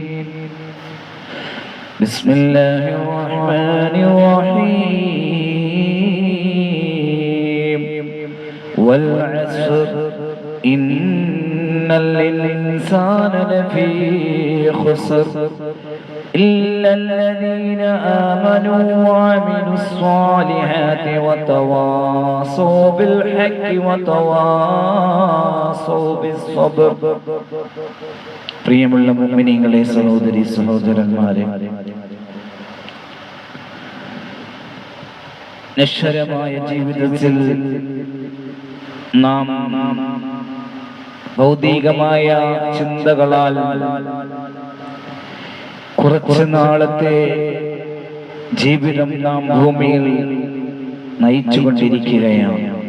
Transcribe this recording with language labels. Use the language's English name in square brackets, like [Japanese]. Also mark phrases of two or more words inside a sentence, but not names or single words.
[Arabic] بسم الله الرحمن الرحيم والعصر إن الإنسان لفي خسر إلا الذين آمنوا وعملوا الصالحات وتواصوا بالحق وتواصوا بالصبر. [Malayalam] പ്രിയമുള്ള മുഅ്മിനീങ്ങളെ, സഹോദരി സഹോദരന്മാരെ, നശ്വരമായ ജീവിതത്തിൽ നാം ഭൗതികമായ ചിന്തകളാൽ കുറച്ചു നാളത്തെ ജീവിതം നാം ഭൂമിയിൽ നയിച്ചുകൊണ്ടിരിക്കുകയാണ്.